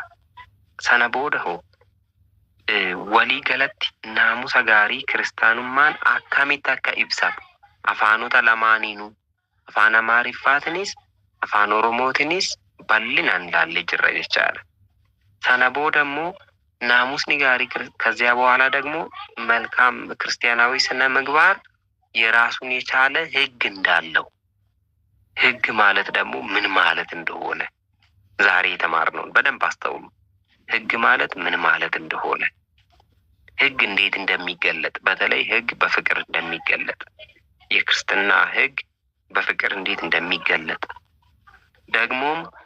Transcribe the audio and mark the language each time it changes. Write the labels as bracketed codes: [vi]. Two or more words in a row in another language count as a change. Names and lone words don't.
[om] Sana booda walii galatti naamusa gaarii kiristaanummaan akkamitti akka ibsatu afaanota lamaaniinuu afaan Amaariffaatinis afaan Oromootinis bal'inaan ilaallee jirra jechaadha. Sana booda immoo naamusni gaarii [am] ከዚያ በኋላ ደግሞ መልካም ክርስቲያናዊ ስነ ምግባር የራሱን የቻለ ህግ እንዳለው ህግ ማለት ደግሞ ምን ማለት እንደሆነ ዛሬ የተማርነውን በደንብ አስተውሉ። ህግ ማለት ምን ማለት እንደሆነ ህግ እንዴት እንደሚገለጥ በተለይ ህግ በፍቅር እንደሚገለጥ የክርስትና ህግ በፍቅር እንዴት እንደሚገለጥ ደግሞም